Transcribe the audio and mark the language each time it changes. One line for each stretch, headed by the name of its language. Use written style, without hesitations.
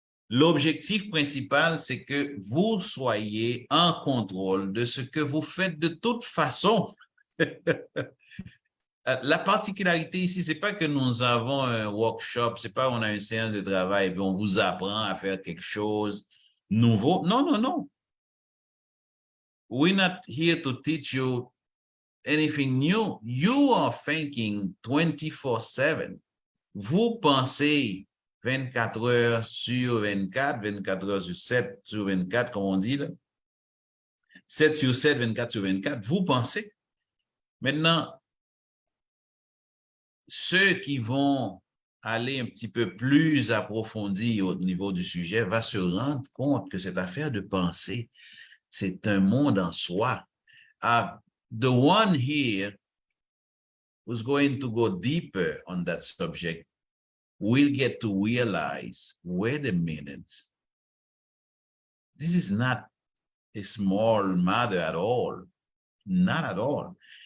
French: L'objectif principal, c'est que vous soyez en contrôle de ce que vous faites de toute façon. La particularité ici, c'est pas que nous avons un workshop, c'est pas qu'on a une séance de travail et on vous apprend à faire quelque chose nouveau. Non, non, non.
English: We're not here to teach you anything new. You are thinking 24/7.
French: Vous pensez 24 heures sur 24, 24 heures sur 7 sur 24, comme on dit là. 7 sur 7, 24 sur 24, vous pensez. Maintenant, ceux qui vont aller un petit peu plus approfondi au niveau du sujet vont se rendre compte que cette affaire de pensée, c'est un monde en soi.
English: The one here who's going to go deeper on that subject will get to realize, wait a minute, this is not a small matter at all, not at all.